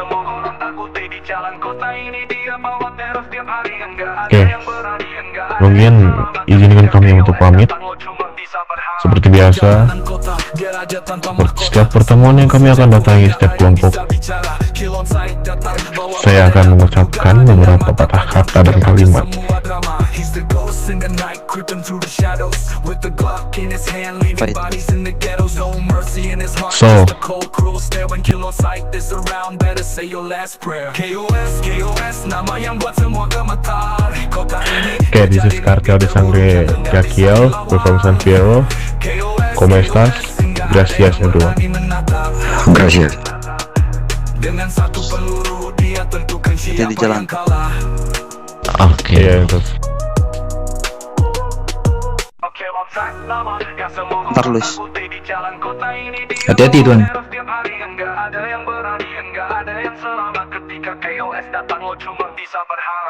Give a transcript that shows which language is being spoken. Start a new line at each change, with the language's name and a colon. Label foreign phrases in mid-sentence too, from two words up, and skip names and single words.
Indonesian: Oke, mungkin izinkan kami untuk pamit. Seperti biasa, setiap pertemuan yang kami akan datangi setiap kelompok, saya akan mengucapkan beberapa patah kata dan kalimat.
English: So, oke, this is Cartel de Sangre Jaquiel, San Fierro.
Spanish: ¿Cómo estás? Gracias, everyone. Gracias.
Indonesian: Dengan satu peluru dia tentukan siapa di jalan. yang kalah. Oke. Iya itu. Ntar Luis. Hati-hati Tuan. Setiap hari enggak ada yang berani, enggak ada yang selamat ketika KOS datang, lo cuma bisa berharap.